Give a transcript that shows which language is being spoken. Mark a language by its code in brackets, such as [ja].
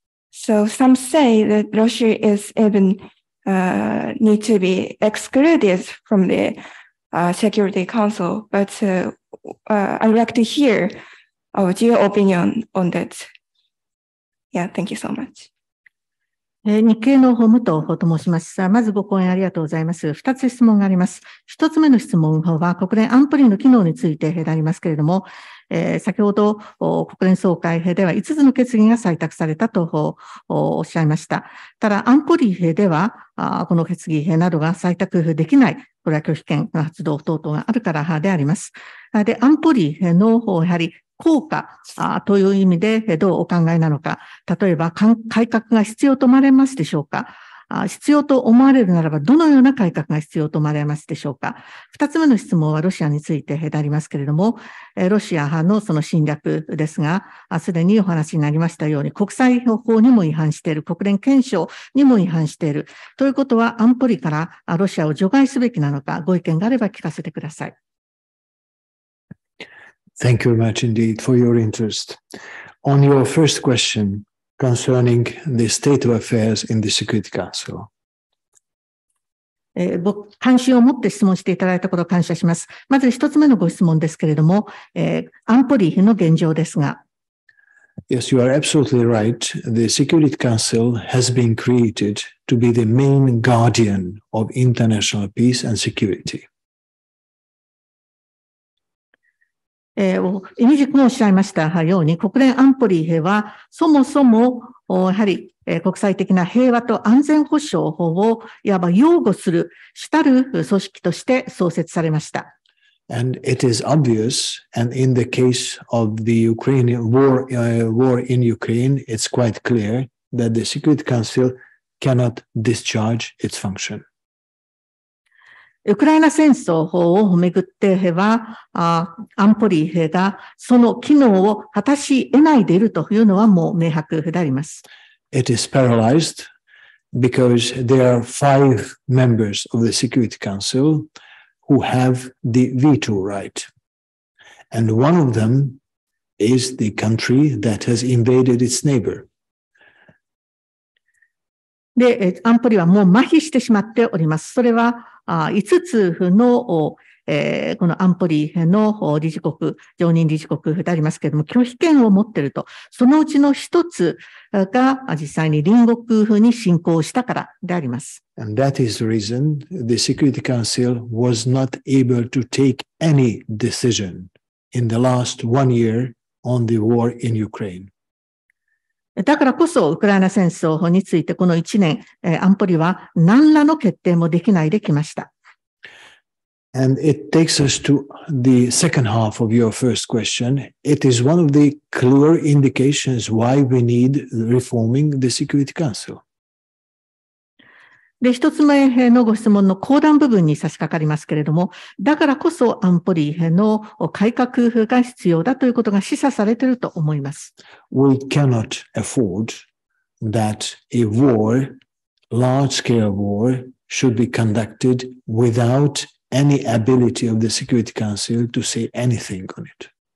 [en] So some say that Russia is even need to be excluded from the Security Council. But I'd like to hear your opinion on that. Yeah, thank you so much. [ja] 日経の武藤と申します。まずご講演ありがとうございます。 2つ質問があります。1つ目の質問は国連安保理の機能についてでありますけれども、先ほど国連総会では5つの決議が採択されたとおっしゃいました。ただ安保理ではこの決議などが採択できない、これは拒否権の発動等々があるからであります。で、安保理のやはり効果という意味でどうお考えなのか、例えば改革が必要と思われますでしょうか。必要と思われるならば、どのような改革が必要と思われますでしょうか。二つ目の質問はロシアについてでありますけれども、ロシア派のその侵略ですが、すでにお話になりましたように、国際法にも違反している、国連憲章にも違反している。ということは、安保理からロシアを除外すべきなのか、ご意見があれば聞かせてください。 [en] Thank you very much indeed for your interest. On your first question concerning the state of affairs in the Security Council. [ja] 関心を持って質問していただいたことを感謝します。まず一つ目のご質問ですけれども、安保理の現状ですが。 [en] Yes, you are absolutely right. The Security Council has been created to be the main guardian of international peace and security. [ja] イミジ君もおっしゃいましたように、国連安保理はそもそもやはり国際的な平和と安全保障法をいわば擁護する主たる組織として創設されました。 [en] And it is obvious, and in the case of the Ukrainian war in Ukraine, it's quite clear that the Security Council cannot discharge its function. [ja] ウクライナ戦争をめぐっては、安保理がその機能を果たし得ないでいるというのはもう明白であります。 [en] It is paralyzed because there are 5 members of the Security Council who have the veto right. And one of them is the country that has invaded its neighbor. [ja] で、安保理はもう麻痺してしまっております。それは5つの、この安保理の理事国、常任理事国でありますけれども、拒否権を持っていると、そのうちの1つが実際に隣国に侵攻したからであります。 [en] And that is the reason the Security Council was not able to take any decision in the last 1 year on the war in Ukraine. [ja] だからこそ、ウクライナ戦争についてこの1年、安保理は何らの決定もできないできました。 [en] And it takes us to the second half of your first question. It is one of the clear indications why we need reforming the Security Council. [ja] で、一つ目のご質問の後段部分に差し掛かりますけれども、だからこそ安保理の改革が必要だということが示唆されていると思います。 [en] We cannot afford that a war, large-scale war, should be conducted without any ability of the Security Council to say anything on it.